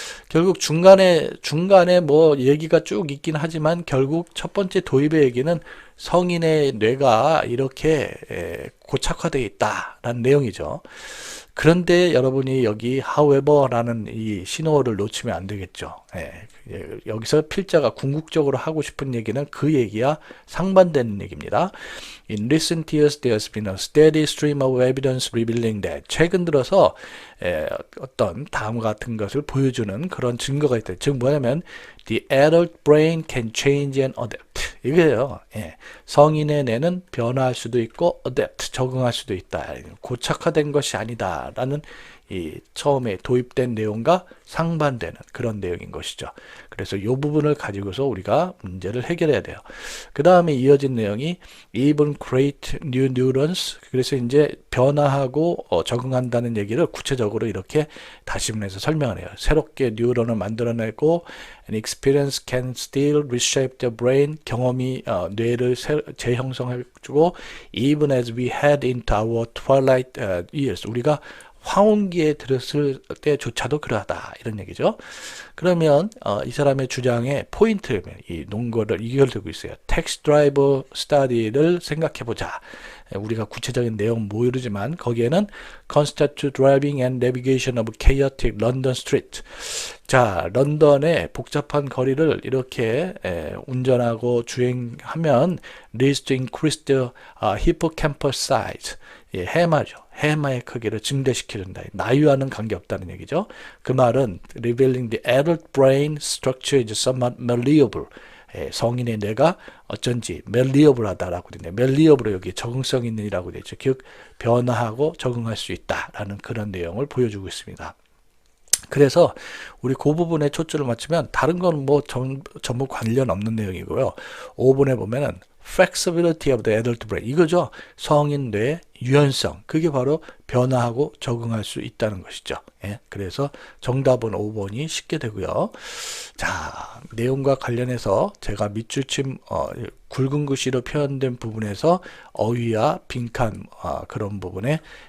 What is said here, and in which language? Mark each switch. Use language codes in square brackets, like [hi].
[ko] 결국 중간에 뭐 얘기가 쭉 있긴 하지만 결국 첫 번째 도입의 얘기는 성인의 뇌가 이렇게 고착화되어 있다라는 내용이죠. 그런데 여러분이 여기 however라는 이 신호를 놓치면 안 되겠죠. 여기서 필자가 궁극적으로 하고 싶은 얘기는 그 얘기와 상반되는 얘기입니다. [en] In recent years, there's been a steady stream of evidence revealing that. [ko] 최근 들어서 어떤 다음과 같은 것을 보여주는 그런 증거가 있다. 즉 뭐냐면 [en] the adult brain can change and adapt. [ko] 이거예요. 성인의 뇌는 변화할 수도 있고 adapt, 적응할 수도 있다. 고착화된 것이 아니다라는 이 처음에 도입된 내용과 상반되는 그런 내용인 것이죠. 그래서 이 부분을 가지고서 우리가 문제를 해결해야 돼요. 그 다음에 이어진 내용이 [en] even create new neurons. [ko] 그래서 이제 변화하고 적응한다는 얘기를 구체적으로 이렇게 다시문해서 설명을 해요. 새롭게 뉴런을 만들어내고 [en] an experience can still reshape the brain. [ko] 경험이 뇌를 재형성해주고 [en] even as we head into our twilight years. [ko] 우리가 황혼기에 들었을 때조차도 그러하다, 이런 얘기죠. 그러면 이 사람의 주장의 포인트, 이 논거를 이결되고 있어요. 텍스트 드라이브 스터디를 생각해보자. 우리가 구체적인 내용은 모르지만 거기에는 [en] constant driving and navigation of chaotic London street. [ko] 자, 런던의 복잡한 거리를 이렇게 운전하고 주행하면 [en] leads to increased hippocampal size. [ko] 예, 해마죠. 해마의 크기를 증대시키는다. 나이와는 관계없다는 얘기죠. 그 말은 [en] revealing the adult brain structure is somewhat malleable. [ko] 예, 성인의 뇌가 어쩐지 malleable하다라고 되네. malleable로 여기 적응성 있는이라고 되죠. 즉 변화하고 적응할 수 있다라는 그런 내용을 보여주고 있습니다. 그래서 우리 그 부분에 초점을 맞추면 다른 건 뭐 전부 관련 없는 내용이고요. 5번에 보면은 [en] flexibility of the adult brain [ko] 이거죠. 성인 뇌의 유연성 그게 바로 변화하고 적응할 수 있다는 것이죠. 예, 그래서 정답은 5번이 쉽게 되고요. 자, 내용과 관련해서 제가 밑줄침 굵은 글씨로 표현된 부분에서 어휘와 빈칸 그런 부분에